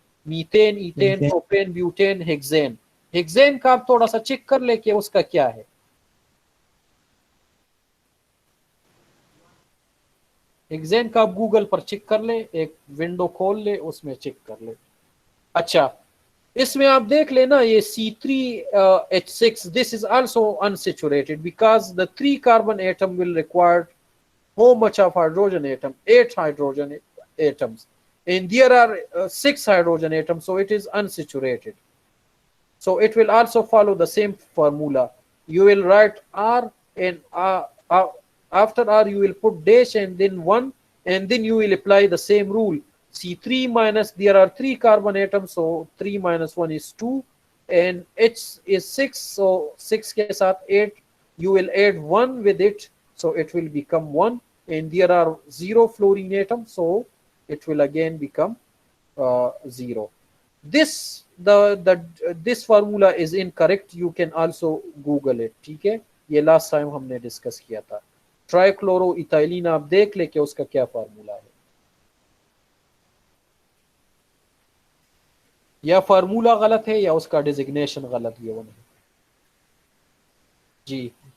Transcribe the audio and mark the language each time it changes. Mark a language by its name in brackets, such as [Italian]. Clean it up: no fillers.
[Hindi] Methane, ethane, propane, butane, hexane. Hexane का आप थोड़ा सा चेक कर ले कि उसका क्या है। हेक्सेन का आप गूगल पर चेक कर ले, एक विंडो खोल ले, उसमें चेक कर ले। अच्छा, इसमें आप देख लेना ये C3H6, [English] this is also unsaturated because the 3 carbon atom will require how much of hydrogen atom? 8 hydrogen atoms, and there are 6 hydrogen atoms, so it is unsaturated. So it will also follow the same formula. You will write R, and after R you will put dash and then 1, and then you will apply the same rule. C3 minus, there are 3 carbon atoms, so 3 minus 1 is 2, and H is 6, so 6 [Hindi] ke saath [English] 8, you will add 1 with it, so it will become 1, and there are 0 fluorine atoms, so it will again become 0. This this formula is incorrect, you can also Google it, [Hindi] ठीक है। ये last time हमने discuss किया था। ट्राइक्लोरोइथाइलिन आप देख ले कि उसका क्या फार्मूला है, या फार्मूला गलत है या उसका डिजिग्नेशन गलत, ये वो नहीं जी।